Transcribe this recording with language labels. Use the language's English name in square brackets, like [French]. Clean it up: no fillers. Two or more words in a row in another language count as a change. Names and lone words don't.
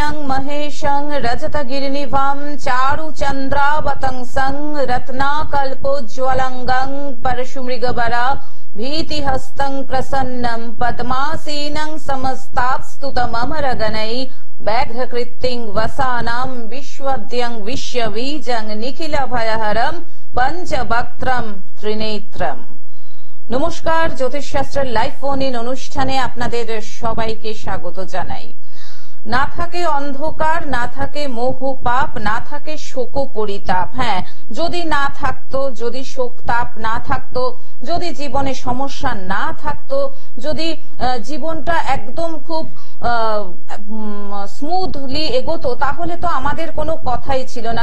[Sanskrit] महेशं रजतगिरिनिभं चारुचन्द्रावतंसं रत्नाकल्पोज्ज्वलंगं परशुमृगवरा भीतिहस्तं प्रसन्नं पद्मासीनं समस्तास्तुतममरगणैः व्याघ्रकृत्तिं वसानां विश्वद्यं विश्वबीजं निखिलभयहरं पंचवक्त्रं त्रिनेत्रं। [Bangla] নমস্কার, জ্যোতিষশাস্ত্রের লাইভ ফোন ইন অনুষ্ঠানে আপনাদের সবাইকে স্বাগত জানাই। না থাকে অন্ধকার, না থাকে মোহ পাপ, না থাকে শোক পরিতাপ। হ্যাঁ, যদি না থাকতো, যদি শোক তাপ না থাকতো, যদি জীবনে সমস্যা না থাকতো, যদি জীবনটা একদম খুব স্মুথলি এগোতো, তাহলে তো আমাদের কোনো কথাই ছিল না।